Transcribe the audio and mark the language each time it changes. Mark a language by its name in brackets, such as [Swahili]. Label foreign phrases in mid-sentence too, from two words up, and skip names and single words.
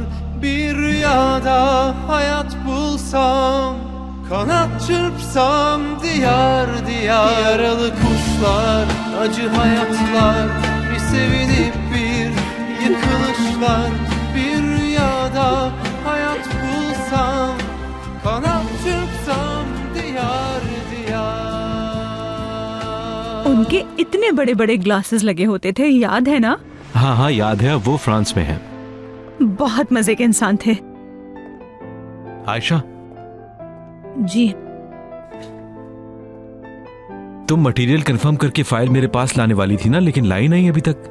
[Turkish] Bir rüyada hayat bulsam, kanat çırpsam diyar diyar. Yaralı kuşlar, acı hayatlar, bir sevinip bir yıkılışlar. Bir rüyada hayat bulsam, kanat çırpsam diyar diyar. [Hindi] उनके इतने बड़े बड़े ग्लासेस लगे होते थे, याद है ना? हाँ हाँ याद है, वो फ्रांस में है। बहुत मजे के इंसान थे। आयशा, जी तुम [English] material confirm [Hindi] करके फाइल मेरे पास लाने वाली थी ना, लेकिन लाई नहीं अभी तक।